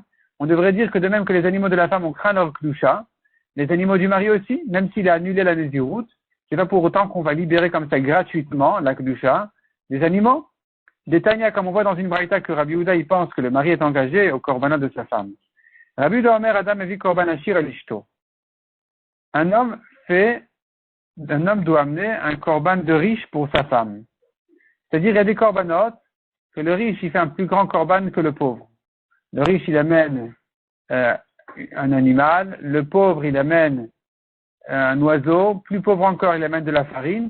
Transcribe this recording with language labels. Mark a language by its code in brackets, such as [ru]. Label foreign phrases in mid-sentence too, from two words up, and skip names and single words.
[fr] On devrait dire que de même que les animaux de la femme, on craint leur gdusha, les animaux du mari aussi, même s'il a annulé la naziroute, c'est pas pour autant qu'on va libérer comme ça gratuitement la gdusha des animaux. Des Tanya, comme on voit dans une braïta que Rabbi Yehuda, il pense que le mari est engagé au korbanot de sa femme. [he] רבי יהודה אומר אדם מביא קרבן עשיר על אשתו. [fr] Un homme doit amener un korban de riche pour sa femme. C'est-à-dire, il y a des korbanot que le riche, il fait un plus grand korban que le pauvre. Le riche, il amène un animal. Le pauvre, il amène un oiseau. Plus pauvre encore, il amène de la farine.